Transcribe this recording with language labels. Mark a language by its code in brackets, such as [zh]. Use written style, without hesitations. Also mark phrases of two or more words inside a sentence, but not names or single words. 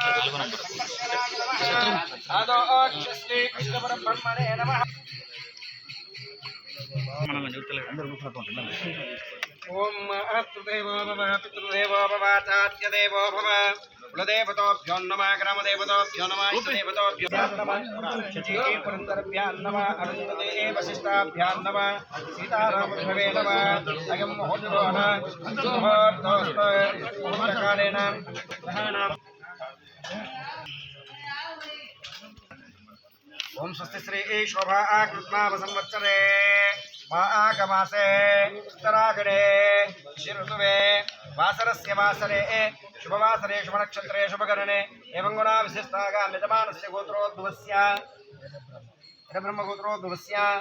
[te] మనం చెప్తలేదు అందరూ కూర్చుంటున్నాం. [sa] ఓం మాతృదేవో భవ పితృదేవో భవ ఆచార్య దేవో భవ कुलदेवताभ्यो नमः ग्रामदेवताभ्यो नमः इष्टदेवताभ्यो नमः शचीः पुरन्दरभ्यां नमः अरुन्धते वसिष्ठाभ्यां नमः सीतारामभवे नमः अयं महोत्सवः मुहूर्तकालेन ओम स्वस्ति श्री शोभा कृत्नाम संवत्सरे माघमासे उत्तराखण्डे ऋतुवे वासरस्य वासरे शुभवासरे शुभनक्षत्रे शुभकरणे एवं गुणा विशिष्टागा यजमानस्य गोत्रोद्भवस्य ब्रह्मगोत्रोद्भवस्य